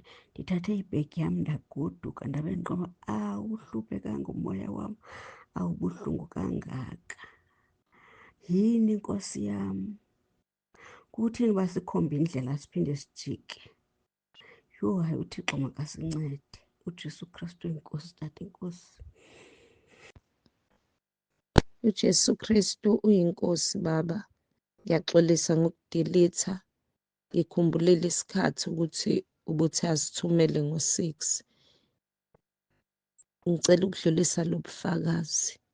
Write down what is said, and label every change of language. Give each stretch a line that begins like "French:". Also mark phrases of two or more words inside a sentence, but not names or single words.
Xhosa: Ndithathe ibhegi yam ndagoduka ndabe ndiqoba awuhluphekanga umoya wam, awubuhlungu kangaka. Yini Nkosi yam? Kuthini uba sikhombe indlela siphinde sijike? Yho, hayi uThixo makasincede. uJesu Kristu inkosi, tata inkosi.
Zulu: uJesu Kristu uyinkosi Baba. Ngiyaxolisa ngokudilitha. Ngikhumbulile isikhathi ukuthi ubuthi asithumele ngo-6. Ngicela ukudlulisa lo bufakazi.